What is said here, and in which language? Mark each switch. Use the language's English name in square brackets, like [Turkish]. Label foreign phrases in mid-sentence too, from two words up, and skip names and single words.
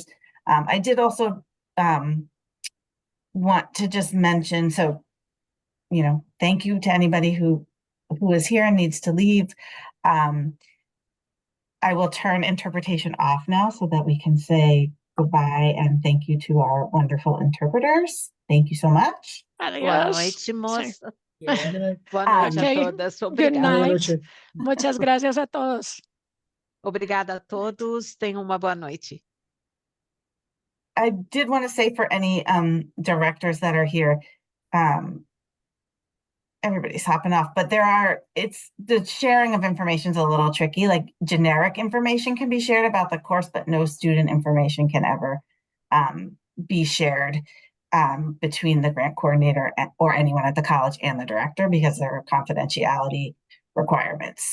[English] I did also want to just mention, so, thank you to anybody who is here and needs to leave. I will turn interpretation off now so that we can say goodbye and thank you to our wonderful interpreters. Thank you so much. Adios. [Portuguese] Boa noite, moça. Boa noite a [English] Okay, [Portuguese] todas. [English] good [Portuguese] Obrigada. [English] night. [Spanish] Muchas gracias a todos. [Portuguese] Obrigada a todos. Tenham uma boa noite. [English] I did want to say for any directors that are here, everybody's hopping off, but it's the sharing of information is a little tricky. Like generic information can be shared about the course, but no student information can ever be shared between the grant coordinator or anyone at the college and the director because there are confidentiality requirements.